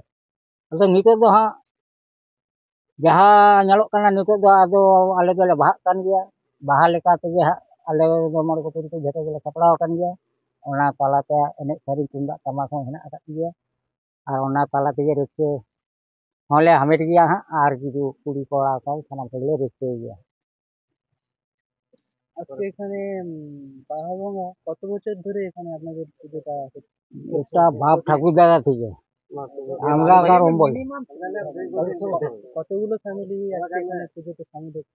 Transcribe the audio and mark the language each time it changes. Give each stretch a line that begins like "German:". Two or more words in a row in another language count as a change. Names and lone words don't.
Santali: ᱟᱫᱚ ᱱᱤᱛᱚᱜ ᱫᱚ ᱦᱟᱸᱜ ᱡᱟᱦᱟᱸ ᱧᱮᱞᱚᱜ ᱠᱟᱱᱟ ᱱᱤᱛᱚᱜ ᱫᱚ ᱟᱫᱚ ᱟᱞᱮ ᱫᱚᱞᱮ ᱵᱟᱦᱟᱜ ᱠᱟᱱ ᱜᱮᱭᱟ। ᱵᱟᱦᱟ ᱞᱮᱠᱟ ᱛᱮᱜᱮ ᱦᱟᱸᱜ ᱟᱞᱮ ᱫᱚ ᱢᱚᱬᱮ ᱠᱚ ᱛᱩᱨᱩᱭ ᱠᱚ ᱡᱷᱚᱛᱚ ᱜᱮᱞᱮ ᱥᱟᱯᱲᱟᱣ ᱟᱠᱟᱱ ᱜᱮᱭᱟ। ᱚᱱᱟ ᱛᱟᱞᱟᱛᱮ ᱮᱱᱮᱡ ᱥᱮᱨᱮᱧ ᱛᱩᱢᱫᱟᱜ ᱴᱟᱢᱟᱠ ᱦᱚᱸ ᱦᱮᱱᱟᱜ ᱟᱠᱟᱫ ᱜᱮᱭᱟ আর ᱚᱱᱟ ᱛᱟᱞᱟ ᱛᱮᱜᱮ ᱨᱟᱹᱥᱠᱟᱹ ᱦᱚᱸᱞᱮ ᱦᱟᱢᱮᱴ ᱜᱮᱭᱟ ᱦᱟᱸᱜ ᱟᱨ ᱠᱤᱪᱷু ᱠᱩᱲᱤ ᱠᱚᱲᱟ ᱠᱚ ᱥᱟᱱᱟᱢ ᱠᱚᱜᱮᱞᱮ ᱨᱟᱹᱥᱠᱟᱹᱭ গᱮᱭᱟ।
Bangla: আজকে এখানে বাহা ভাঙা কত বছর ধরে এখানে আপনাদের পুজোটা হচ্ছে? এটা বাপ ঠাকুর দাদা থেকে আমরা কারণ বল কতগুলো ফ্যামিলি আজকে এখানে পুজোতে সামিল হচ্ছে?